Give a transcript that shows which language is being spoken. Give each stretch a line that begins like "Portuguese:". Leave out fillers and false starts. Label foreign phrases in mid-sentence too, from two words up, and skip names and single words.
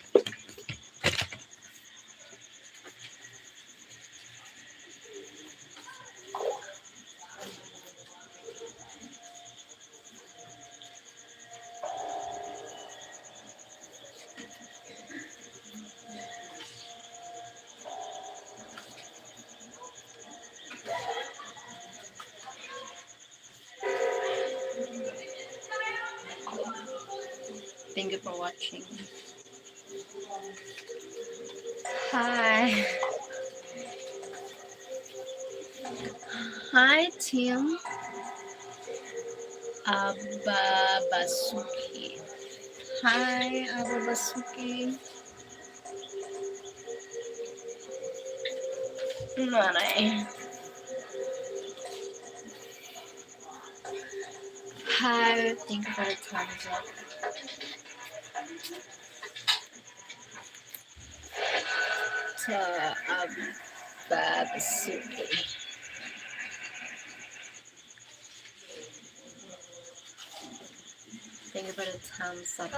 English: Thank you for watching. Hi. Hi, Tim. Ababasuki. Hi, Ababasuki. Nanay. Hi, thank you for the thumbs up. To Ababasuki. Thank you for the thumbs up.